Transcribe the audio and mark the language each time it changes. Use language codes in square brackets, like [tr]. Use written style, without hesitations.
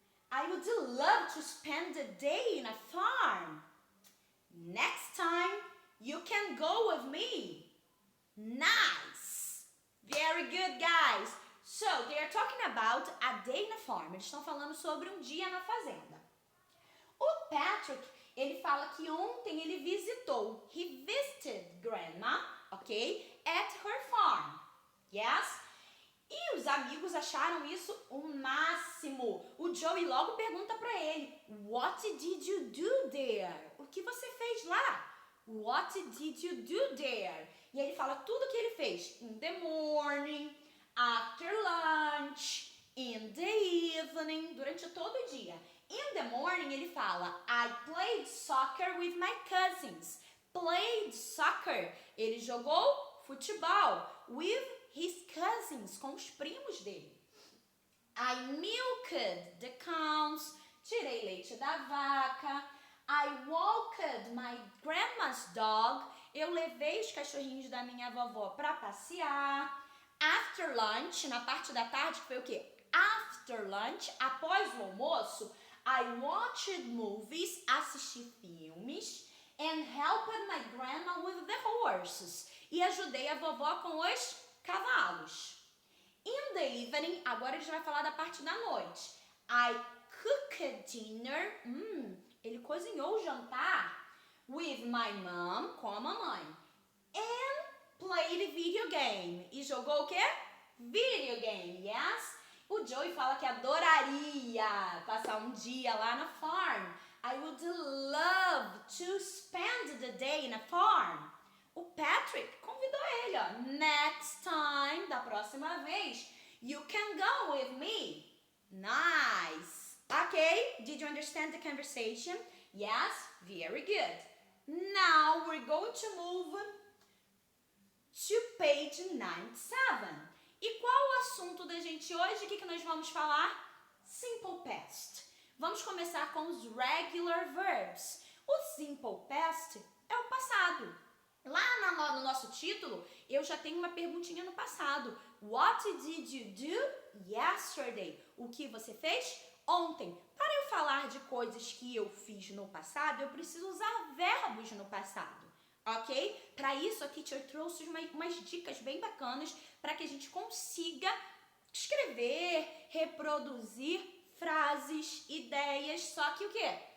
[en] I would love to spend the day in a farm. Next time, you can go with me. Nice! Very good, guys. So, they are talking about a day in a farm. [pt] Eles estão falando sobre um dia na fazenda. O Patrick, ele fala que ontem ele visitou. [en] He visited grandma, ok? At her farm. Yes? [pt] E os amigos acharam isso o máximo. O Joey logo pergunta para ele, [en] What did you do there? [pt] O que você fez lá? [en] What did you do there? [pt] E ele fala tudo o que ele fez. [en] In the morning, after lunch, in the evening, [pt] durante todo o dia. [en] In the morning [pt] ele fala, [en] I played soccer with my cousins. Played soccer. [pt] Ele jogou futebol [en] with his cousins, [pt] com os primos dele. [en] I milked the cows. [pt] Tirei leite da vaca. [en] I walked my grandma's dog. [pt] Eu levei os cachorrinhos da minha vovó para passear. [en] After lunch, [pt] na parte da tarde, que foi o quê? [en] After lunch, [pt] após o almoço, [en] I watched movies, [pt] assisti filmes, [en] and helped my grandma with the horses. [pt] E ajudei a vovó com os cavalos. [en] In the evening, [pt] agora a gente vai falar da parte da noite. [en] I cooked dinner. [pt] Ele cozinhou o jantar [en] with my mom, [pt] com a mamãe. [en] And played video game. [pt] E jogou o quê? [en] Video game, yes? [pt] O Joey fala que adoraria passar um dia lá na farm. [en] I would love to spend the day in a farm. [pt] O Patrick convidou ele, ó. [en] Next time, [pt] da próxima vez, [en] you can go with me. Nice. Okay, did you understand the conversation? Yes? Very good. Now we're going to move to page 97. [pt] E qual o assunto da gente hoje? O que nós vamos falar? Simple past. Vamos começar com os regular verbs. O simple past é o passado. Lá no nosso título, eu já tenho uma perguntinha no passado. What did you do yesterday? O que você fez ontem? Para eu falar de coisas que eu fiz no passado, eu preciso usar verbos no passado. Ok? Para isso, a teacher trouxe umas dicas bem bacanas para que a gente consiga escrever, reproduzir frases, ideias, só que o quê?